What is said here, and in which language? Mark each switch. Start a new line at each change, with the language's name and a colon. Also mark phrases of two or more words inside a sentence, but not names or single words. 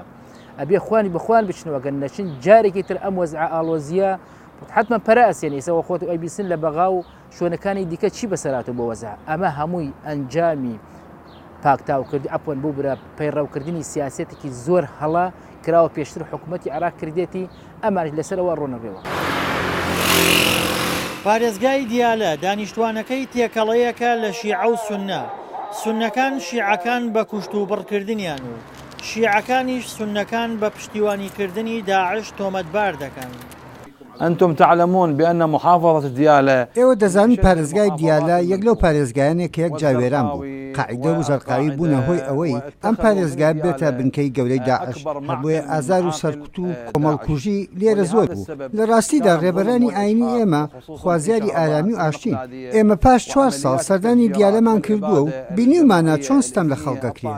Central Kurdish: ئەبێ خوانی بخوان بچنەوەگەن نەچین جارێکی تر ئەم وەزع ئاڵۆزیە حتمما پەراسێنی ئێسەوە خۆت و ئەیبیسن لە بەغا و شوێنەکانی دیکە چی بەسەراتە بۆ وەزع ئەمە هەمووی ئەنجامی پاکتاوکردی ئەپۆن بوو برە پەیڕەوکردنی سیاسەتێکی زۆر هەڵا کراوە پێشتر حکوومەتی عێراق کردێتی ئەمانش لەسەرەوە ڕۆنەبێەوە. پارێزگای دیالە دانیشتوانەکەی تێکەڵەیەکە لە شیعە و سونە سونەکان شیعەکان بە کوشت و بڕکردنیان و شیعەکانیش سونەکان بە پشتیوانیکردنی داعش تۆمەتبار دەکەن.
Arabic: أنتم تعلمون بأن محافظة ديالى
Central Kurdish: ئێوە دەزانن پارێزگای دیالە یەک لەو پارێزگایانێک کە یەک جاوێران بوو قاعیدە و زەرقاوی بوونە هۆی ئەوەی ئەم پارێزگای بێتە بنکەی گەورەی داعش هەر ئازار و سەرکوت و کۆمەڵکوژی لێرە زۆر بوو. لە ڕاستیدا ڕێبەرانی ئاینی ئێمە خوازیاری ئارامی و ئاشتین ئێمە پاش 4 ساڵ سەردانی دیالەمان کردووە و بینیمانە چۆن ستەم لە خەڵکەکرێت.